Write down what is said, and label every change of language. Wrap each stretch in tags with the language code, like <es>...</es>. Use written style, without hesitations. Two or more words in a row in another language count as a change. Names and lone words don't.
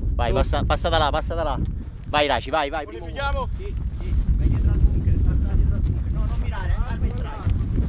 <it>Vai, passa da là, passa da là. Vai Raci, vai, vai. Bonifichiamo? Sì, sì, vai dietro al bunker, passa dietro al bunker. No, non mirare, calma e strike.</it>